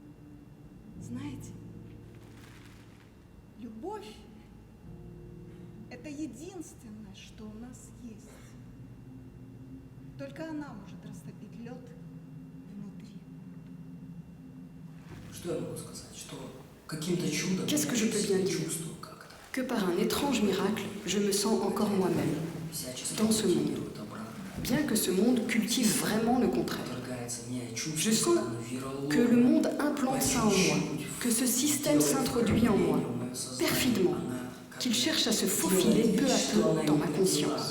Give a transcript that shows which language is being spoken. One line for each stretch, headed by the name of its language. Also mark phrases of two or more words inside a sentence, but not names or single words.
Russian: Знаете, любовь Любовь – это единственное, что у нас есть. Только она может растопить лед внутри. Что я могу сказать? Что каким-то чудом...
French: Qu'est-ce que je peux bien dire? Que par un étrange miracle, je me sens encore moi-même, dans ce monde. Bien que ce monde cultive vraiment le contraire. Je sens que le monde implante ça en moi, que ce système s'introduit en moi, perfidement, qu'il cherche à se faufiler peu à peu dans ma conscience.